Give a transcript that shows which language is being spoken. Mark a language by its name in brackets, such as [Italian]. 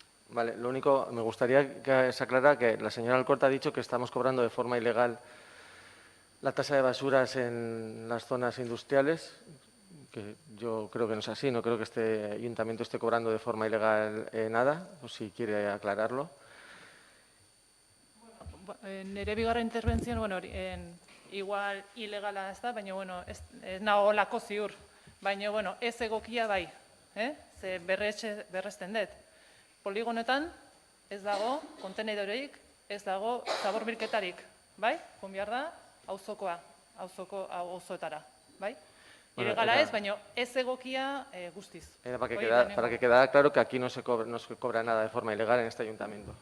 [Spanish] Vale, lo único, me gustaría que se aclarara que la señora Alcorta ha dicho que estamos cobrando de forma ilegal la tasa de basuras en las zonas industriales, que yo creo que no es así, no creo que este ayuntamiento esté cobrando de forma ilegal nada, o si quiere aclararlo. [Basque] Nire bigarren interbentzioan, igual ilegala ez da, baina, ez nago lako ziur. Baina, ez egokia bai, ze berresten dut. Poligonetan ez dago kontenedoreik, ez dago zaborbilketarik, bai? Joan behar da, auzoetara, bai? Ilegala ez, baina ez egokia guztiz. [Spanish] Era para que quedara claro que aquí no se cobra nada de forma ilegal en este ayuntamiento.